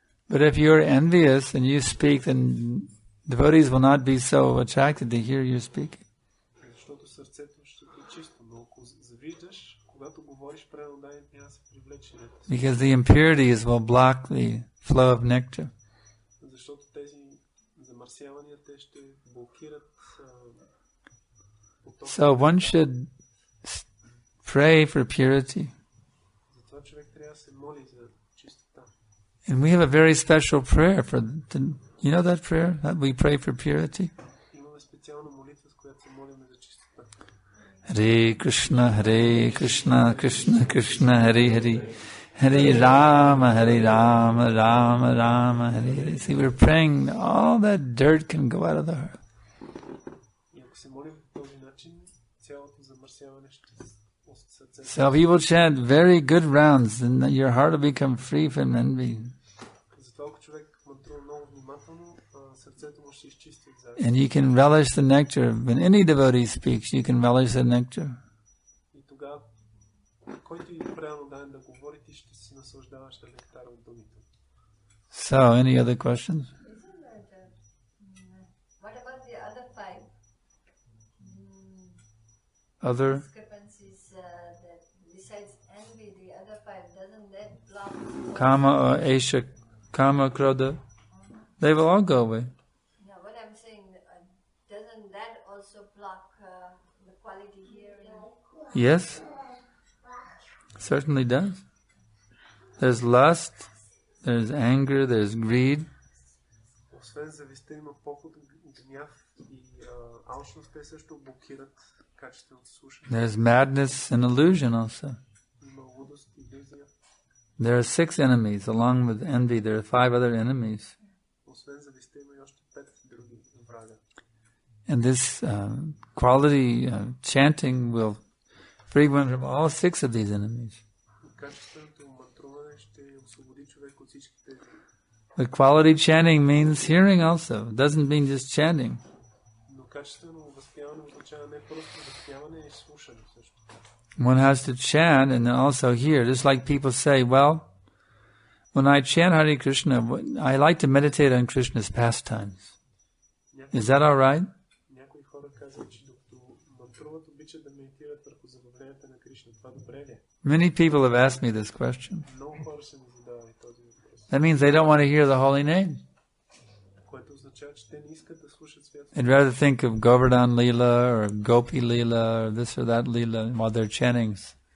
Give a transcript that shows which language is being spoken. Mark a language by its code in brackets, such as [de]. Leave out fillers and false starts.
[en] But if you're envious and you speak, then devotees will not be so attracted to hear you speaking. [bg] Защото сърцето ще е чисто, но ако завиждаш, когато говориш преданните, няма да се привлече. [en] Because the impurities will block the flow of nectar. [bg] Защото тези замърсявания те ще блокират потока. [en] So one should pray for purity. [bg] Затова човек трябва да се моли за чистота. [en] And we have a very special prayer for, you know that prayer? That we pray for purity? [bg] Имаме специална молитва, с която се молим за чистота. [sa] Hare Krishna, Krishna Krishna, Hare Hare, Hare Rama, Rama Rama, Hare Hare. [en] See, we're praying, all that dirt can go out of the heart. [bg] И ако се молим по този начин, цялото замърсяване ще от сърцето. [en] So if you will chant very good rounds, then your heart will become free from envy. [bg] Затова ако човек мантрува много внимателно, сърцето му ще изчисти от завист. [en] And you can relish the nectar. When any devotee speaks, you can relish the nectar. [bg] И тогава, който и правилно даде да говори, ти ще си наслаждаваш на нектара от думите. [en] So, any other questions? What about the other five? Other? Discrepancies that besides envy, the other five, doesn't that block? Kama or Aisha, Kama, Krodha, they will all go away. No, what I'm saying, doesn't that also block the quality here? Yes, certainly does. There's lust, there's anger, there's greed. [bg] Освен завистта има поход, гняв и алчност, те също блокират качественото слушане. [en] There's madness and illusion also. [bg] Има лудост и иллюзия. [en] There are 6 enemies. Along with envy, there are 5 other enemies. [bg] Освен завистта има и още 5 други врага. [en] And this quality chanting will free one from all 6 of these enemies. [bg] Качественото мантруване ще освободи човек от всички тези. [en] But quality chanting means hearing also. It doesn't mean just chanting. [bg] Но качествено възпяване означава не просто възпяване, и слушане също. [en] One has to chant and then also hear. Just like people say, well, when I chant Hare Krishna, I like to meditate on Krishna's pastimes. Is that all right? [bg] Някои хора казват, че докато мантруват, обичат да медитират върху забавленията на Кришна. Това добре ли? [en] Many people have asked me this question. [bg] Много хора са ми задавали този въпрос. [en] That means they don't want to hear the holy name. [bg] Което означава, че те не искат да слушат святото. [en] They'd rather think of Govardhan Leela or Gopi Leela or this or that Leela while they're chanting.